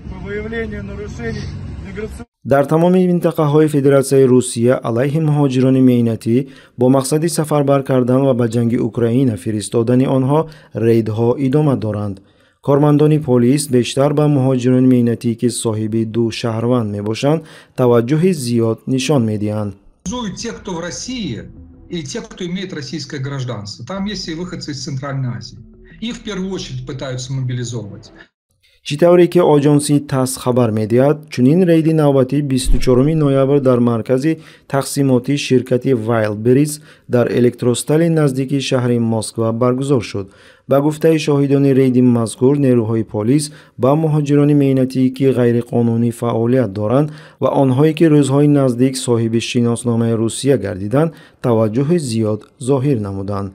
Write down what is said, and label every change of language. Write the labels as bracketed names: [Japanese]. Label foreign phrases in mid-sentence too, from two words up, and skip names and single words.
[Russian] выявлению нарушений миграционных. [Persian] در تمام منطقه‌های فدراسیای روسیه علیه مهاجران مهنتی با مقصد سفربر کردن و به جنگ اوکراین فرستادن آنها ریدها ادامه دارند. کارمندان پلیس بیشتر به مهاجران مهنتی که صاحب دو شهروند میباشند توجه زیاد نشان میدهند. [Russian] Те, кто в России, и те, кто имеет российское гражданство. Там есть и выходцы из Центральной Азии. Их в первую очередь пытаются мобилизовывать. [Persian] چطوری که آژانسی تاس خبر می‌دهد چنین رید نوبتی 24 نوامبر در مرکز تقسیماتی شرکت وایلدبریز در الکتروستال نزدیک شهر مسکو برگزار شد. با گفته شاهدان رید مذکور نیروهای پلیس با مهاجران مهنتی که غیر قانونی فعالیت دارند و آنهایی که روزهای نزدیک صاحب شناسنامه روسیه گردیدند توجه زیاد ظاهر نمودند.